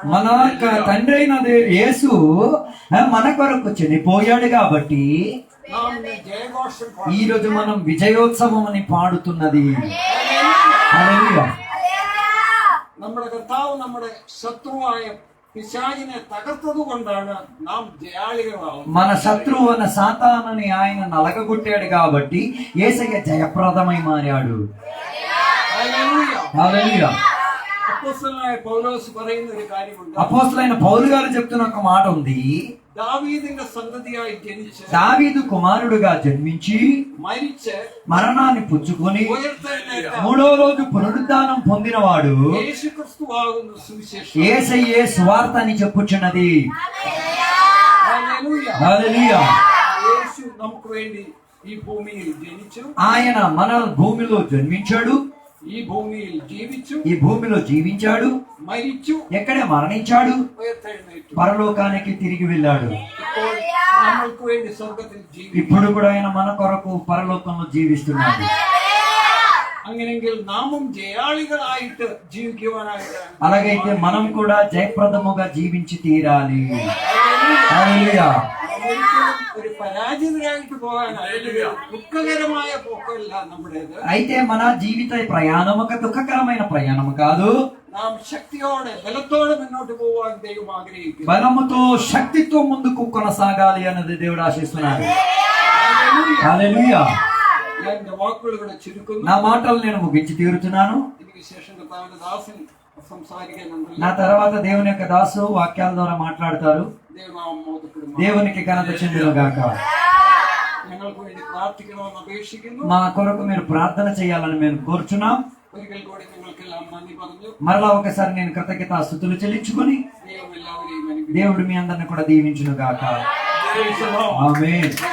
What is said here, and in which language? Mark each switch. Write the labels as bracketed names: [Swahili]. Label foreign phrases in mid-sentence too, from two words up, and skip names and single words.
[Telugu] మన తండ్రి అయిన యేసు మన కొరకు చనిపోయాడు కాబట్టి [Malayalam] നാം ഇന്ന് ജയഘോഷം [Telugu] ఈ రోజు మనం విజయోత్సవం అని పాడుతున్నది. హల్లెలూయా. [Malayalam] നമ്മുടെ കർത്താവ് നമ്മുടെ ശത്രുവായ പിശാചിനെ തകർത്തത് കൊണ്ടാണ് നാം ജയാളികളാവുന്നത്. [Telugu] మన శత్రువు అన్న సాతానుని ఆయన నలగగొట్టాడు కాబట్టి యేసయ్య జయప్రదమై మారాడు. [Malayalam] ഹല്ലേലൂയ. [Telugu] హల్లెలూయా. [Malayalam] അപ്പോസ്തലനായ പൗലോസ് പറയുന്ന ഒരു കാര്യമുണ്ട്. [Telugu] అపోస్తలైన పౌలు గారు చెప్తున్న ఒక మాట ఉంది. [Malayalam] ദാവീദിന്റെ സന്തതിയായി ജനിച്ച് [Telugu] దావీదు కుమారుడుగా జన్మించి [Malayalam] മരിച്ച് [Telugu] మరణాన్ని పుచ్చుకొని [Malayalam] ഉയർത്തെഴുന്നേറ്റ [Telugu] 3వ రోజు పునరుద్ధానం పొందినవాడు [Malayalam] യേശുക്രിസ്തുവാകുന്ന സുവിശേഷം. [Telugu] యేసయ్యే సువార్త అని చెప్పుచున్నది. [Malayalam] ഹല്ലേലൂയ. [Telugu] హల్లెలూయా. [Malayalam] യേശു നമുക്ക് വേണ്ടി ഈ ഭൂമിയിൽ ജനിച്ചു, [Telugu] ఆయన మన భూమిలో జన్మించాడు, [Malayalam] ഈ ഭൂമിയിൽ ജീവിച്ചു, [Telugu] ఈ భూమిలో జీవించాడు, [Malayalam] മരിച്ചു, [Telugu] ఎక్కడే మరణించాడు, [Malayalam] ഉയർത്തെഴുന്നേറ്റു. [Telugu] పరలోకానికి తిరిగి వెళ్ళాడు. [Malayalam] ഇപ്പോൾ നമ്മൾക്ക് വേണ്ടി സ്വർഗത്തിൽ ജീവിക്കും. [Telugu] ఇప్పుడు కూడా ఆయన మన కొరకు పరలోకంలో జీవిస్తున్నాడు. [Malayalam] അങ്ങനെയെങ്കിൽ നാമും ജയാളികളായിട്ട് ജീവിക്കുവാനായിട്ടാണ്. [Telugu] అలాగైతే మనం కూడా జయప్రదముగా జీవించి తీరాలి. హల్లెలూయా. [Malayalam] ഒരിക്കലും ഒരു പരാജിതരായിട്ട് പോകാനായിട്ട് ദുഃഖകരമായ പോക്കല്ല നമ്മുടേത്. [Telugu] అయితే మన జీవిత ప్రయాణం ఒక దుఃఖకరమైన ప్రయాణం కాదు. [Malayalam] നാം ശക്തിയോടെ ബലത്തോടെ മുന്നോട്ട് പോകാൻ ദൈവം ആഗ്രഹിക്കുന്നു. [Telugu] బలముతో శక్తితో ముందుకు కొనసాగాలి అన్నది దేవుడు ఆశిస్తున్నాడు. హల్లెలూయా. [Malayalam] ഞാൻ എന്റെ വാക്കുകൾ ഇവിടെ ചുരുക്കുന്നു. [Telugu] నా మాటలు నేను ముగించి తీరుతున్నాను. [Malayalam] എനിക്ക് ശേഷം കർത്താവിന്റെ ദാസൻ സംസാരിക്കാനുണ്ട്. [Telugu] నా తర్వాత దేవుని యొక్క దాసు వాక్యాల ద్వారా మాట్లాడతారు. [Malayalam] ദൈവനാമം മഹത്വപ്പെടുന്നു. [Telugu] దేవునికి ఘనత చెందును గాక. [Malayalam] ഞങ്ങൾക്ക് വേണ്ടി പ്രാർത്ഥിക്കണമെന്ന് അപേക്ഷിക്കുന്നു. [Telugu] మా కొరకు మీరు ప్రార్థన చేయాలని మేము కోరుచున్నాం. [Malayalam] ഒരിക്കൽ കൂടി നിങ്ങൾക്കെല്ലാം നന്ദി പറഞ്ഞു [Telugu] మరలా ఒకసారి నేను కృతజ్ఞతాస్తుతులు చెల్లించుకొని [Malayalam] ദൈവം എല്ലാവരെയും അനുഗ്രഹിക്കട്ടെ. [Telugu] దేవుడు మీ అందరిని కూడా దీవించును గాక. ఆమేన్.